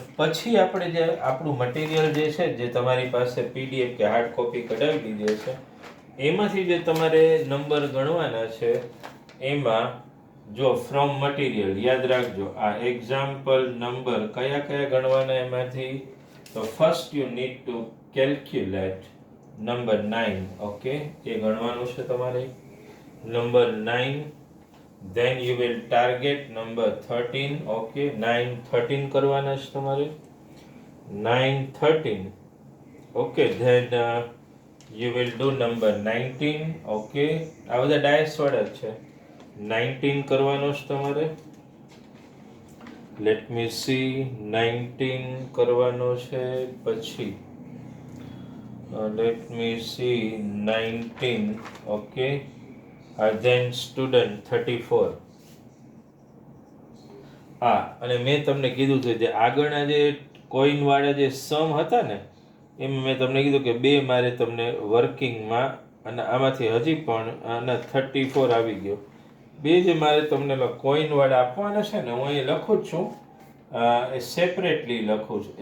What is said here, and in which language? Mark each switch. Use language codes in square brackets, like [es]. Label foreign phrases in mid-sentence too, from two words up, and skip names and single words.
[gu] પછી આપણે જે આપણું મટીરિયલ જે છે, જે તમારી પાસે પીડીએફ કે હાર્ડ કોપી કઢાવી દીધી છે, એમાંથી જે તમારે નંબર ગણવાના છે, એમાં જો [en] from material [gu] યાદ રાખજો, આ એક્ઝામ્પલ નંબર કયા કયા ગણવાના એમાંથી? [en] તો first you need to calculate number 9, okay, [gu] એ ગણવાનું છે તમારે નંબર 9. [en] then you will target number 13, [gu] okay, 9 13 કરવાના છે તમારે, 9 13, [en] okay, then you will do number 19, [gu] okay, આ બધા ડાયસ વાળા છે, 19 કરવાનો છે તમારે. [en] let me see, [gu] 19 કરવાનો છે. [en] પછી let me see 19, okay, then student 34. [gu] હા, અને મેં તમને કીધું છે જે આગળના જે કોઈન વાળા જે સમ હતા ને, એમાં મેં તમને કીધું કે બે મારે તમને વર્કિંગમાં, અને આમાંથી હજી પણ આના 34 આવી ગયો. બે જે મારે તમને કોઈન વાળા આપવાના છે ને, હું અહીં લખું જ છું, એ સેપરેટલી લખું છું.